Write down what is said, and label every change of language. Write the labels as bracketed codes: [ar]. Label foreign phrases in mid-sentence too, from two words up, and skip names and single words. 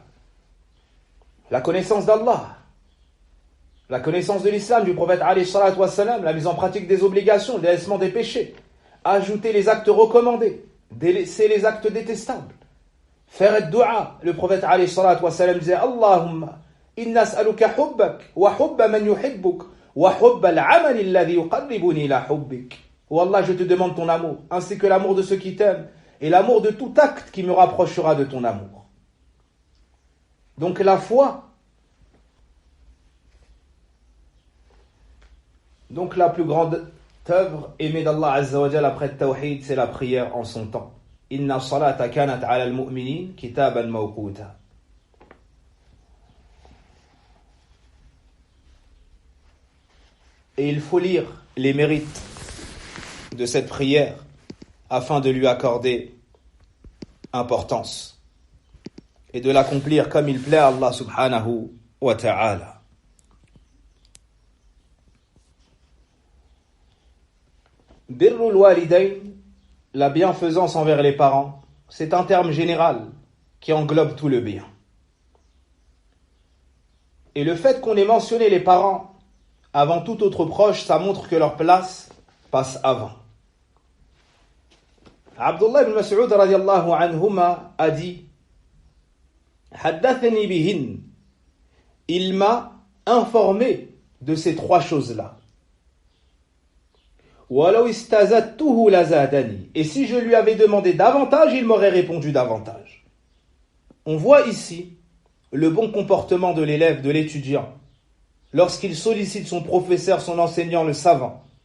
[fr] La connaissance d'Allah, la connaissance de l'islam, du prophète [ar] عليه الصلاة والسلام, [fr] la mise en pratique des obligations, le délaissement des péchés, ajouter les actes recommandés, délaisser les actes détestables, faire dua. Le prophète [ar] عليه الصلاة والسلام [fr] disait [ar] اللهم إني أسألك حبك وحب من يحبك وحب العمل الذي يقربني إلى حبك. [fr] Oh Allah, je te demande ton amour, ainsi que l'amour de ceux qui t'aiment et l'amour de tout acte qui me rapprochera de ton amour. Donc la foi, donc la plus grande œuvre aimée d'Allah [ar] عز وجل [fr] après le tawhid, c'est la prière en son temps. [ar] إن الصلاة كانت على المؤمنين كتابا موقوتا. [fr] Et il faut lire les mérites de cette prière afin de lui accorder importance et de l'accomplir comme il plaît à Allah [ar] سبحانه وتعالى. بر الوالدين, [fr] la bienfaisance envers les parents, c'est un terme général qui englobe tout le bien. Et le fait qu'on ait mentionné les parents avant tout autre proche, ça montre que leur place passe avant. Abdullah ibn Mas'ud [ar] رضي الله عنهما [fr] a dit [ar] حدثني بهن, [fr] il m'a informé de ces 3 choses-là. Et si je lui avais demandé davantage, il m'aurait répondu davantage. On voit ici le bon comportement de l'élève, de l'étudiant, lorsqu'il sollicite son professeur, son enseignant, le savant.